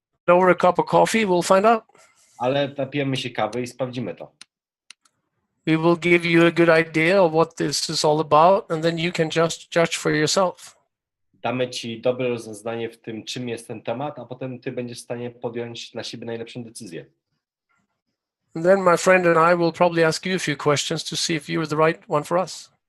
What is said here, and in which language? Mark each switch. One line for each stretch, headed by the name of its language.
English: over a cup of coffee, we'll find out.
Polish: Ale napijemy się kawy i sprawdzimy to.
English: We will give you a good idea of what this is all about, and then you can just judge for yourself.
Polish: Damy ci dobre rozeznanie w tym, czym jest ten temat, a potem ty będziesz w stanie podjąć dla siebie najlepszą decyzję.
English: And then my friend and I will probably ask you a few questions to see if you are the right one for us.